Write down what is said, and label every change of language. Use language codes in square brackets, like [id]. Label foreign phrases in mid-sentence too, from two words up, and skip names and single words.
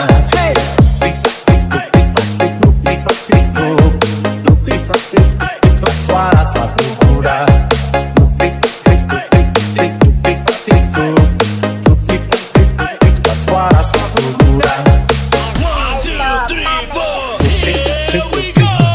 [id] Hey! Tik-tik-tik-tik-tik-tik-tik-tik-tik-tik-tik-tik-tik-tik, suara sepatu kuda. Tik-tik-tik-tik-tik-tik-tik-tik-tik-tik, suara sepatu kuda. 1, 2, 3, 4. [en] Here we go.